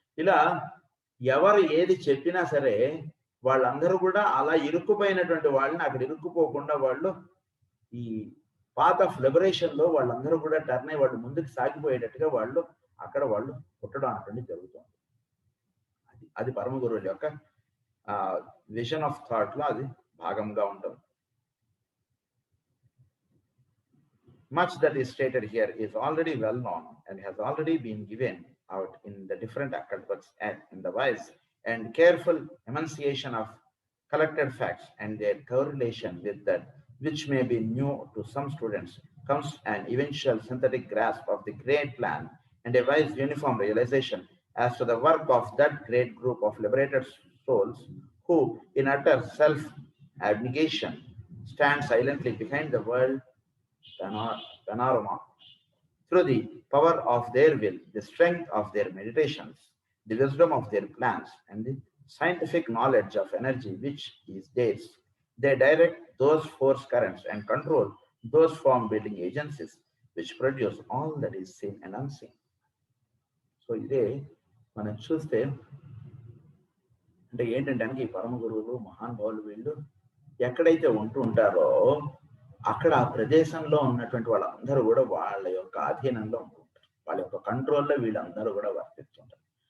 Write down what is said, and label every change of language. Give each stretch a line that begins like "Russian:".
Telugu: ఇలా ఎవరు ఏది చెప్పినా సరే వాళ్ళందరూ కూడా అలా ఇరుక్కుపోయినటువంటి వాళ్ళని అక్కడ ఇరుక్కుపోకుండా వాళ్ళు ఈ పాత్ ఆఫ్ లిబరేషన్ లో వాళ్ళందరూ కూడా టర్న్ అయ్యి వాళ్ళు ముందుకు సాగిపోయేటట్టుగా వాళ్ళు అక్కడ వాళ్ళు పుట్టడం అనేది జరుగుతుంది. అది పరమ గురువుల యొక్క విజన్ ఆఫ్ థాట్ లో అది భాగంగా ఉంటుంది.
English: Much that is stated here is already well known and has already been given out in the different academics and in the wise and careful enunciation of collected facts and their correlation with that which may be new to some students comes an eventual synthetic grasp of the great plan and a wise uniform realization as to the work of that great group of liberated souls who in utter self-abnegation stand silently behind the world panorama through the power of their will, the strength of their meditations, the wisdom of their plans, and the scientific knowledge of energy which is theirs. They direct those force currents and control those form building agencies which produce all that is seen and unseen.
Telugu: So ఇదే మనం చూస్తే అంటే ఏంటంటే ఈ పరమ గురువులు మహానుభావులు వీళ్ళు ఎక్కడైతే ఉంటూ ఉంటారో అక్కడ ఆ ప్రదేశంలో ఉన్నటువంటి వాళ్ళందరూ కూడా వాళ్ళ యొక్క ఆధీనంలో ఉంటుంటారు, వాళ్ళ యొక్క కంట్రోల్లో వీళ్ళందరూ కూడా వర్తిస్తుంటారు.